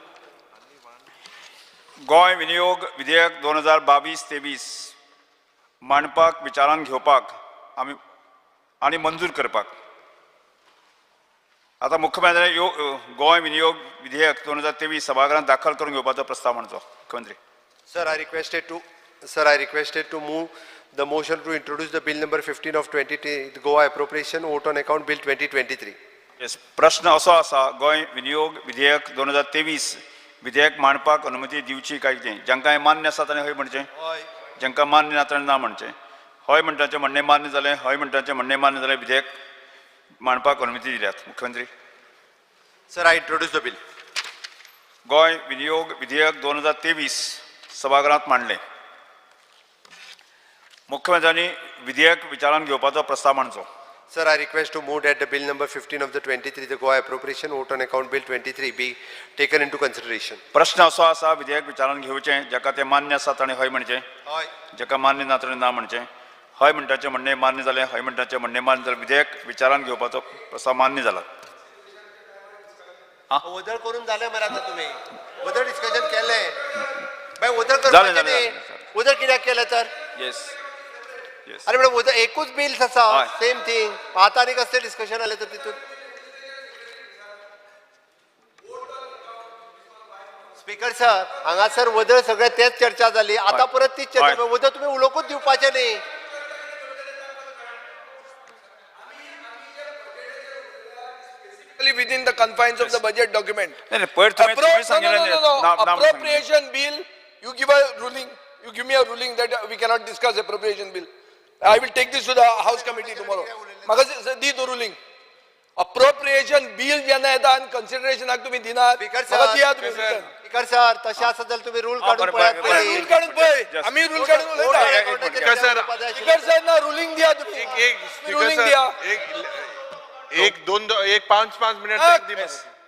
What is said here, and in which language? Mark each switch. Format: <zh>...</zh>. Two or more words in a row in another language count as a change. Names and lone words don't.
<kok>गोंय विनियोग विधेयक 2022-23 मांडपाक विचारान घेवपाक आनी मंजूर करपाक. आता मुख्यमंत्री गोंय विनियोग विधेयक 2023 सभागृहात दाखल करून घेवपाचो प्रस्ताव म्हणचो. मुख्यमंत्री.</kok> <en>Sir, I requested to move the motion to introduce the bill number 15 of 20, the Goa appropriation vote on account bill 2023.</en> <kok>येस, प्रश्न असो आसा, गोंय विनियोग विधेयक 2023 विधेयक मांडपाक अनुमती दिवची काय कितें? जांकां हें मान्य आसा ताणें हय म्हणचें, जांकां मान्य ना ताणें ना म्हणचें. हय म्हणटाचें म्हणणें मान्य जालें, हय म्हणटाचें म्हणणें मान्य जालें, विधेयक मांडपाक अनुमती दिल्यात. मुख्यमंत्री.</kok> <en>Sir, I introduce the bill.</en> <kok>गोंय विनियोग विधेयक 2023 सभागृहांत मांडलें. मुख्यमंत्र्यांनी विधेयक विचारान घेवपाचो प्रस्ताव मांडचो.</kok> <en>Sir, I request to move that the bill number 15 of the 23, the Goa appropriation vote on account bill 23 be taken into consideration.</en> <kok>प्रश्न असो आसा, विधेयक विचारान घेवचें, जाका तें मान्य आसा ताणें हय म्हणचें, जाका मान्य ना ताणें ना म्हणचें. हय म्हणटाचें म्हणणें मान्य जालें, हय म्हणटाचें म्हणणें मान्य जालें, विधेयक विचारान घेवपाचो प्रस्ताव मान्य जाला. वदळ करून जालें मरे आतां तुमी. वदळ डिस्कशन केलें. बाय वदळ जालें, करपाचें न्ही. वदळ कित्याक केलें तर?</kok> <en>yes yes.</en> <kok>अरे म्हणून वदळ एकूच बिल्स आसा, हय.</kok> <en>same thing.</en> <kok>आतां आनी कसलें डिस्कशन जालें तर तितून? स्पीकर सर, हांगासर वदळ सगळें तेच चर्चा जाली. आतां परत तीच चर्चा. वदळ तुमी उलोवंकूच दिवपाचें न्ही.</kok> <en>Within the confines of the budget document.</en> <kok>नाही नाही, पयर तुम्ही सांगितलं No, ना, नाव सांगितलं.</kok> <en>appropriation bill, you give a ruling, you give me a ruling that we cannot discuss appropriation bill. I will take this to the House committee tomorrow.</en> <kok>Maka di to ruling.</kok> <en>Appropriation bill</en> <kok>जेन्ना येता आणि considerationाक तुम्ही दिनात, Speaker म्हाका sir, दिया तुम्ही written. स्पीकर सर, तशें आसा जाल्यार तुमी रूल काडून बरें, पळयात बरें, पळय. रूल काढून पळय, आम्ही रूल काढून उलयता.</kok> <en>Speaker sir, speaker sir</en> <kok>ना रुलिंग दिया तुम्ही. एक रुलिंग speaker दिया. sir, एक दोन एक 5 मिनिट तक दी बस.</kok>